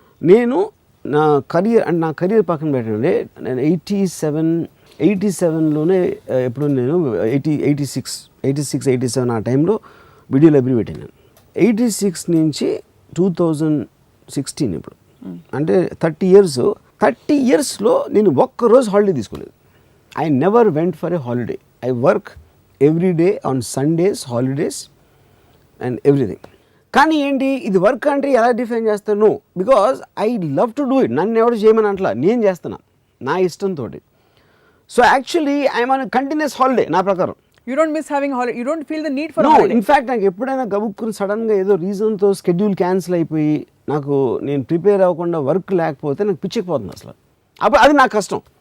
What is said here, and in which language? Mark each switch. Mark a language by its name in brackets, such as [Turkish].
[Telugu] నేను నా కెరీర్ పక్కన పెట్టండి, నేను 87లోనే ఎప్పుడు నేను 86-87 ఆ టైంలో వీడియో లైబ్రరీ పెట్టాను. 86 నుంచి 2016 ఇప్పుడు అంటే 30 ఇయర్స్లో నేను ఒక్కరోజు హాలిడే తీసుకోలేదు. [English] I never went for a holiday. I work every day on Sundays, holidays and everything. [Telugu] కానీ ఏంటి ఇది వర్క్ అంటే ఎలా డిఫైన్ చేస్తాను? [English] No, because I love to do it. [Telugu] నన్ను ఎవరు చేయమని అట్లా నేను చేస్తున్నా నా ఇష్టంతో. [English] so actually I'm on continuous holiday [Telugu] నా ప్రకారం. [English] You don't miss having holiday, you don't feel the need for holiday. [Telugu] In fact నాకు ఎప్పుడైనా గబుక్కుని సడన్గా ఏదో రీజన్తో స్కెడ్యూల్ క్యాన్సిల్ అయిపోయి నేను ప్రిపేర్ అవ్వకుండా వర్క్ లేకపోతే నాకు పిచ్చిపోతుంది అసలు. అప్పుడు అది నాకు కష్టం.